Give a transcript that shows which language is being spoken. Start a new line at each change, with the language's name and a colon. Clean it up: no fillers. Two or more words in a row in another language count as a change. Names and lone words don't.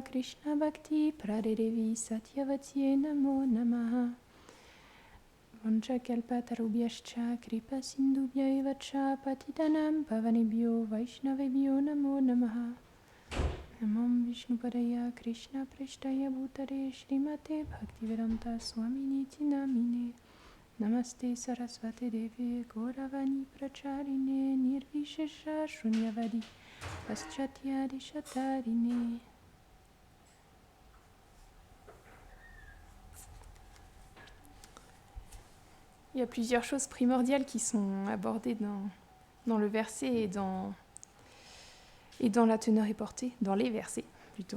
Sanskrit: Krishna Bhakti Pradevi Satyavatye Namo Namaha Vancha Kalpatarubhyascha Kripa Sindhubhya Cha Patitanam Pavanebhyo Vaishnavebhyo Namo Namaha Namam Vishnupadaya Krishna Preshtaya Bhutare Srimate Bhaktivedanta Swamini Namine Namaste Sarasvate Deve Gauravani Pracharine Nirvishesha Shunyavadi Paschatya Dishatarine.
French: Il y a plusieurs choses primordiales qui sont abordées dans le verset et dans la teneur et portée, dans les versets plutôt.